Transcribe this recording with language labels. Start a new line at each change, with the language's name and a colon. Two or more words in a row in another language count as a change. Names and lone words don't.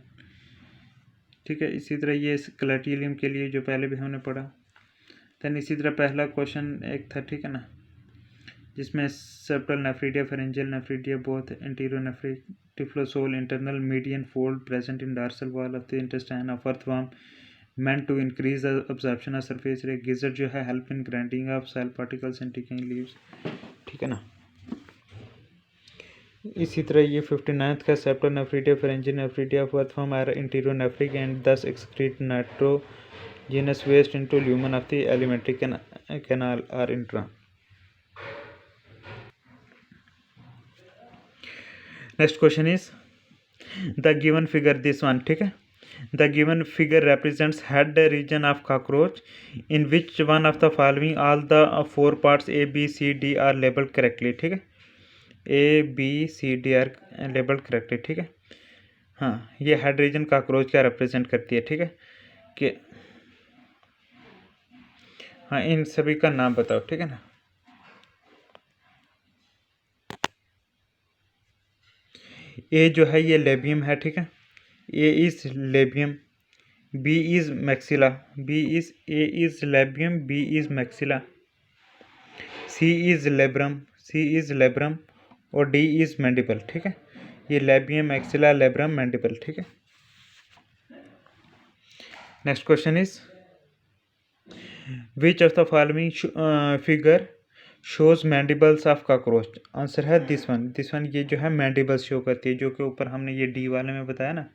Hindi: ठीक है, इसी तरह ये क्लैटिलम के लिए जो पहले भी हमने पढ़ा।
English: दैन
Hindi: इसी तरह पहला क्वेश्चन एक था, ठीक है ना, जिसमें
English: septal nephridia pharyngeal nephridia both anterior nephric, typhlosole internal median fold present in dorsal wall of the intestine of earthworm meant to increase the absorption of surface area, gizzard
Hindi: जो है
English: help in grinding of cell particles and decaying leaves।
Hindi: ठीक है ना। इसी तरह ये 59th का
English: septal nephridia pharyngeal nephridia of earthworm are anterior nephric and thus excrete nitrogenous waste into lumen of the alimentary canal or intra। next question is the given figure, this one,
Hindi: ठीक है।
English: The given figure represents head region of cockroach in which one of the following all the four parts A, B, C, D are labeled correctly।
Hindi: ठीक है,
English: A, B, C, D are labeled correctly।
Hindi: ठीक है, हाँ, ये
English: head region
Hindi: कॉकरोच क्या रिप्रेजेंट करती है। ठीक है, कि हाँ, इन सभी का नाम बताओ। ठीक है ना। ए जो है ये लेबियम है। ठीक है,
English: A is labium, B is maxilla, A is labium, B is maxilla, C is labrum और D is mandible।
Hindi: ठीक है, ये
English: labium, maxilla, labrum, mandible।
Hindi: ठीक है।
English: next question is which of the following figure shows mandibles of cockroach.
Hindi: आंसर है
English: this one,
Hindi: ये जो है
English: mandibles show
Hindi: करती है, जो कि ऊपर हमने ये D वाले में बताया ना।